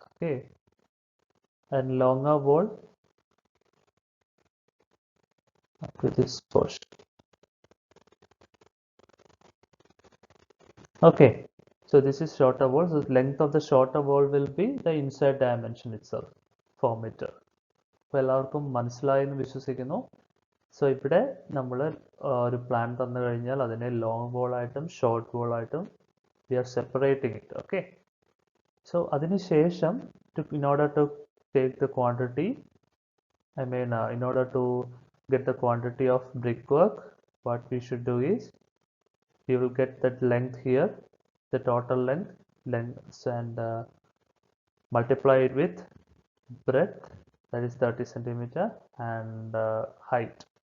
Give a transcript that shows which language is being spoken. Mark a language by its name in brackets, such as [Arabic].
[English] Okay, and longer wall up to this portion. Okay, so this is shorter wall. So the length of the shorter wall will be the inside dimension itself, 4 meter. [Malayalam] അപ്പോൾ എല്ലാവർക്കും മനസ്സിലായി എന്ന് വിശ്വസിക്കുന്നു. So ഇവിടെ നമ്മൾ ഒരു plan തന്നു കഴിഞ്ഞാൽ അതിനെ ലോങ് വോൾ ആയിട്ടും ഷോർട്ട് വോൾ ആയിട്ടും [English] We are separating it. Okay, so [Malayalam] അതിനുശേഷം [English] in order to take the quantity, in order to get the quantity of brickwork, what we should do is we will get that length here, the total length, and multiply it with breadth, that is 30 centimeter, and height